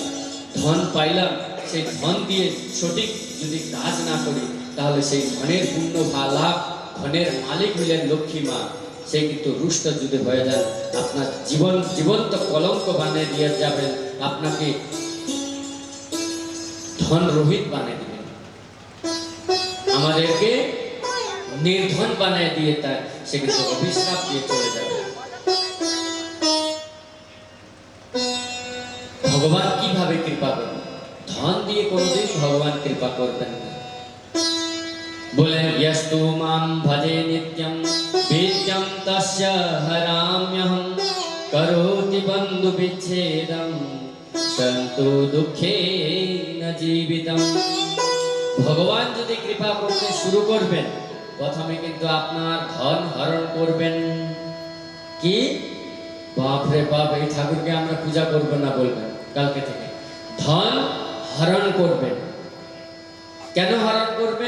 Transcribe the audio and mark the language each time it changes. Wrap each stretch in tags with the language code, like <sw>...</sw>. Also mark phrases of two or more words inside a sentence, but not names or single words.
<bn>ধন পাইলাম, সেই ধন দিয়ে সঠিক যদি কাজ না করি, তাহলে সেই ধনের পূর্ণ লাভ, ধনের মালিক হইলেন লক্ষ্মী মা, সে কিন্তু রুষ্ট যদি হয়ে যান, আপনার জীবন্ত কলঙ্ক বানিয়ে দিয়ে যাবেন, আপনাকে ধন রহিত বানিয়ে দিবেন, আমাদেরকে নির্ধন বানিয়ে দিয়ে তার সে কিন্তু অভিশাপ দিয়ে চলে যাবে। ভগবান কিভাবে কৃপা করবেন? ধন দিয়ে কোনদিন ভগবান কৃপা করবেন না।</bn> <sa>বলেন यस्तु मां भजे नित्यं वेद्यं तस्य हराम्यहं करोति बन्धु विच्छेदं सन्तु दुःखेन जीवितम्।</sa> <bn>ভগবান যদি কৃপা করতে শুরু করবেন, প্রথমে কিন্তু আপনার ধন হরণ করবেন। কি বাপ রে বাপ, এই ঠাকুরকে আমরা পূজা করব না বলবেন কালকে থেকে। ধন হরণ করবেন। কেন হরণ করবেন?</bn>